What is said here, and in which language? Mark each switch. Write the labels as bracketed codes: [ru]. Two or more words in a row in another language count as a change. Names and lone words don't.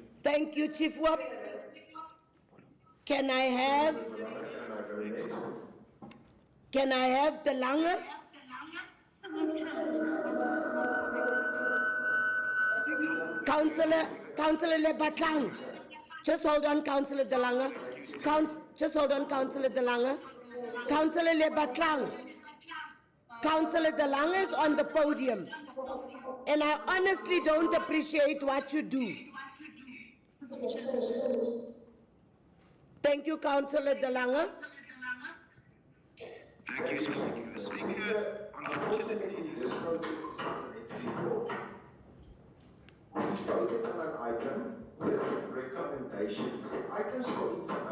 [en] Thank you, Chief Whip. Can I have the Langer? Councillor Lebatlang. Just hold on, Councillor De Lange. Just hold on, Councillor De Lange. Councillor Lebatlang. Councillor De Lange is on the podium. And I honestly don't appreciate what you do. Thank you, Councillor De Lange. Thank you, Speaker. Unfortunately, this process is not voted on an item with recommendations, items for information.